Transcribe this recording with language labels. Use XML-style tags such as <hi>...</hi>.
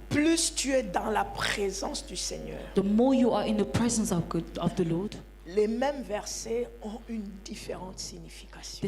<fr>plus tu es dans la présence du Seigneur,</fr> <en>the more you are in the presence of the Lord,</en> <fr>les mêmes versets ont une différente signification.</fr>